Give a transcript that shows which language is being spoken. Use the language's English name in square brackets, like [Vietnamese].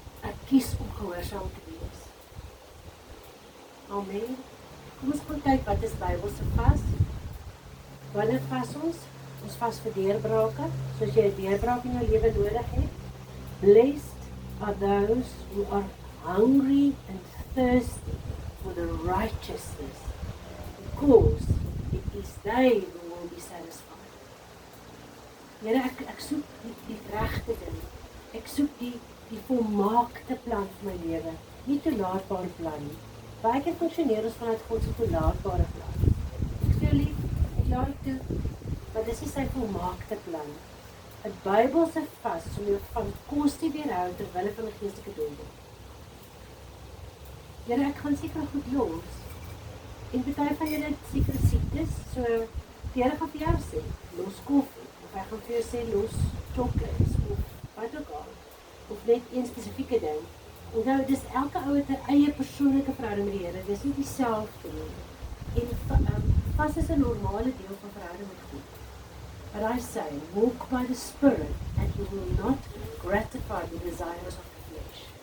[Afrikaans] Ek kies om gehoorsaam te wees. Amen. Kom ons gaan kyk wat is Bybelse vas. Wanneer vas ons? Ons vas vir deurbrake, soos jy 'n deurbraak in jou lewe nodig het. [English] Blessed are those who are hungry and thirsty for the righteousness, because it is they who will be satisfied. [Afrikaans] Here, ek soek die regte ding. Ek soek die volmaakte plan vir my lewe, nie toelaatbare plan nie. Baie keer funksioneer ons vanuit God se toelaatbare plan. Ek sê lief, ek laat dit toe. Maar dis nie sy volmaakte plan. 'n Bybelse vas om jou van kos te weerhou terwille van 'n geestelike donker. Here, ek gaan seker goed los. En baie van julle het sekere siektes, so die Here gaan vir jou sê, los koffie, of hy gaan vir jou sê, los chocolates, of wat ook al, of net een spesifieke ding. Onthou, dis elke ou het 'n eie persoonlike verhouding met die Here, dis nie dieselfde nie. En vas is 'n normale deel van verhouding met God. [English] But I say, walk by the Spirit, and you will not gratify the desires of the flesh.